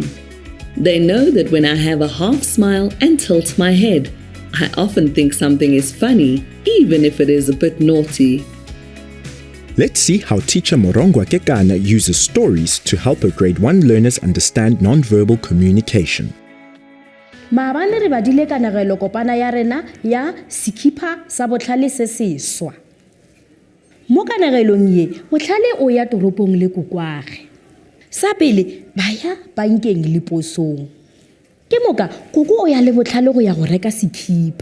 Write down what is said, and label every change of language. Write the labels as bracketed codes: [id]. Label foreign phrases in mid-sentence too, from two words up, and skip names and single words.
[en] They know that when I have a half smile and tilt my head, I often think something is funny, even if it is a bit naughty. Let's see how teacher Morongwa Kekana uses stories to help her grade 1 learners understand non-verbal communication. [nso] Maabane re badile kanagelo kopana ya rena ya sekipa sa botlhale se seswa. Mo kanagelong ye, botlhale o ya toropong le kokwage. Sa pele ba ya bankeng le posong. Ke moka koko o ya le botlhale go ya go reka sekhipa.